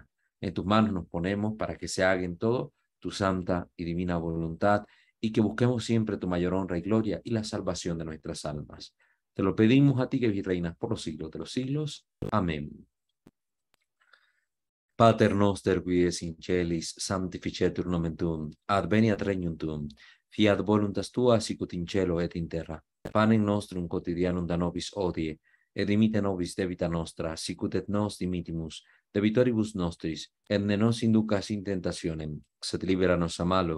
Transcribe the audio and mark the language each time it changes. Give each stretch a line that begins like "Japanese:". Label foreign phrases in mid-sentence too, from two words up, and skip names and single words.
Spanish: En tus manos nos ponemos para que se haga en todo tu santa y divina voluntad y que busquemos siempre tu mayor honra y gloria y la salvación de nuestras almas. Te lo pedimos a ti que vives y reinas por los siglos de los siglos. Amén.
Latin: Pater noster qui es in celis, sanctificetur nomen tuum, adveniat regnum tuum, fiat voluntas tua sicut in cielo et in terra. Panem nostrum quotidianum da nobis hodie, et dimite nobis debita nostra, sicut et nos dimitimus debitoribus nostris, et ne nos inducas in tentationem, sed libera nos a malo.